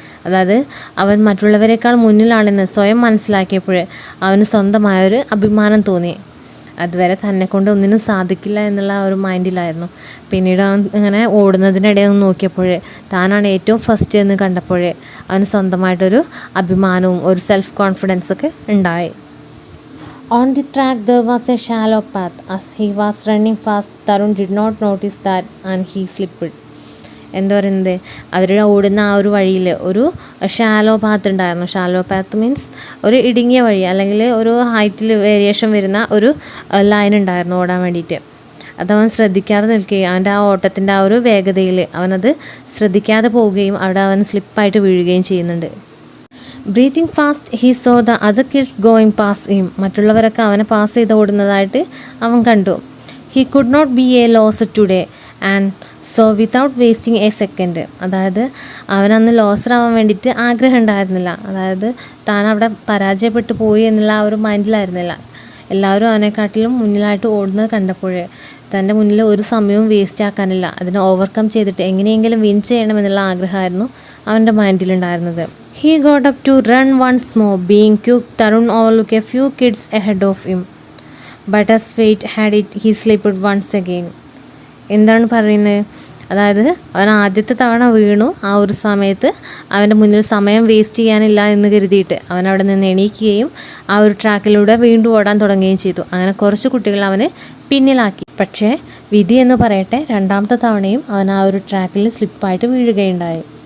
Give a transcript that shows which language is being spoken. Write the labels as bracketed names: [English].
[Malayalam] അതായത് അവൻ മറ്റുള്ളവരെക്കാൾ മുന്നിലാണെന്ന് സ്വയം മനസ്സിലാക്കിയപ്പോൾ അവന് സ്വന്തമായൊരു അഭിമാനം തോന്നി. അതുവരെ തന്നെ കൊണ്ട് ഒന്നിനും സാധിക്കില്ല എന്നുള്ള ആ ഒരു മൈൻഡിലായിരുന്നു. പിന്നീട് അവൻ ഇങ്ങനെ ഓടുന്നതിനിടെ ഒന്ന് നോക്കിയപ്പോൾ താനാണ് ഏറ്റവും ഫസ്റ്റ് എന്ന് കണ്ടപ്പോൾ അവന് സ്വന്തമായിട്ടൊരു അഭിമാനവും ഒരു സെൽഫ് കോൺഫിഡൻസൊക്കെ ഉണ്ടായി. [English] On the track there was a shallow path. As he was running fast, Tarun did not notice that and he slipped. [Malayalam] എന്താ പറയുന്നത്, അവർ ഓടുന്ന ആ ഒരു വഴിയിൽ ഒരു ഷാലോ പാത്ത് ഉണ്ടായിരുന്നു. ഷാലോ പാത്ത് മീൻസ് ഒരു ഇടുങ്ങിയ വഴി, അല്ലെങ്കിൽ ഒരു ഹൈറ്റിൽ വേരിയേഷൻ വരുന്ന ഒരു ലൈൻ ഉണ്ടായിരുന്നു ഓടാൻ വേണ്ടിയിട്ട്. അതവൻ ശ്രദ്ധിക്കാതെ നിൽക്കുകയും അവൻ്റെ ആ ഓട്ടത്തിൻ്റെ ആ ഒരു വേഗതയിൽ അവനത് ശ്രദ്ധിക്കാതെ പോവുകയും അവിടെ അവൻ സ്ലിപ്പായിട്ട് വീഴുകയും ചെയ്യുന്നുണ്ട്. [English] Breathing fast he saw the other kids going pass him. [Malayalam] മറ്റുള്ളവരൊക്കെ അവനെ പാസ് ചെയ്ത് ഓടുന്നതായിട്ട് അവൻ കണ്ടു. [English] He could not be a lose today and so without wasting a second. [Malayalam] അതായത് അവനന്ന് ലോസറാവാൻ വേണ്ടിയിട്ട് ആഗ്രഹം ഉണ്ടായിരുന്നില്ല. അതായത് താൻ അവിടെ പരാജയപ്പെട്ടു പോയി എന്നുള്ള ആ ഒരു മൈൻഡിലായിരുന്നില്ല. എല്ലാവരും അവനെക്കാട്ടിലും മുന്നിലായിട്ട് ഓടുന്നത് കണ്ടപ്പോൾ തൻ്റെ മുന്നിൽ ഒരു സമയവും വേസ്റ്റ് ആക്കാനില്ല, അതിനെ ഓവർകം ചെയ്തിട്ട് എങ്ങനെയെങ്കിലും വിൻ ചെയ്യണമെന്നുള്ള ആഗ്രഹമായിരുന്നു അവൻ്റെ മൈൻഡിലുണ്ടായിരുന്നത്. [English] He got up to run once more. Being quick, Tarun overlooked a few kids ahead of him. But as fate had it, he slipped once again. [Malayalam] എന്താണ് പറയുന്നത്? അതായത് അവൻ ആദ്യത്തെ തവണ വീണു. ആ ഒരു സമയത്ത് അവൻ്റെ മുന്നിൽ സമയം വേസ്റ്റ് ചെയ്യാനില്ല എന്ന് കരുതിയിട്ട് അവൻ അവിടെ നിന്ന് എണീക്കുകയും ആ ഒരു ട്രാക്കിലൂടെ വീണ്ടും ഓടാൻ തുടങ്ങുകയും ചെയ്തു. അങ്ങനെ കുറച്ച് കുട്ടികൾ അവന് പിന്നിലാക്കി. പക്ഷേ വിധി എന്ന് പറയട്ടെ, രണ്ടാമത്തെ തവണയും അവൻ ആ ഒരു ട്രാക്കിൽ സ്ലിപ്പായിട്ട് വീഴുകയുണ്ടായി.